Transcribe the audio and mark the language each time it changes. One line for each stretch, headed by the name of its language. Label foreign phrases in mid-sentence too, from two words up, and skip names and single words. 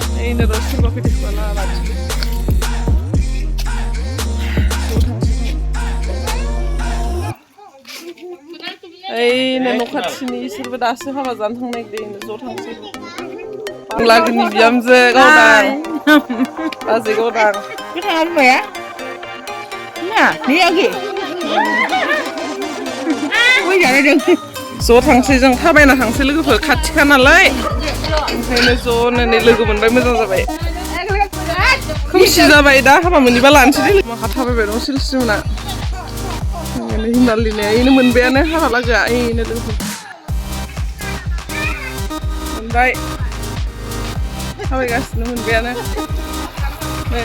Bodo: इनो र' सोरबा फैदों खोमा ना लाखिदो ओइनो न' खाथिनि इसोरबो दासो हाबा जानो थांनो नागिरदों ज' थांसै लागोनि बिहामजो गावदां बाजै गावदां
Indonesian: Kita apa ya? Nah, ni lagi. Wih, jangan dong.
Bodo: ज' थांसै जों थाबायना थांसै लोगोफोर खाथिखा नालाय ओंखायनो ज'नो नै लोगो मोनबाय मोजां जाबाय खोमसि जाबाय दा हाबा मोनैबा लानोसै दे माखा थाबायबाय दं सिलसिमोना हिमालिनाया इनो मोनबायानो हाबा लागोआ इनो लोगोफोर मोनबाय थाबायगासिनो मोनबायानो नै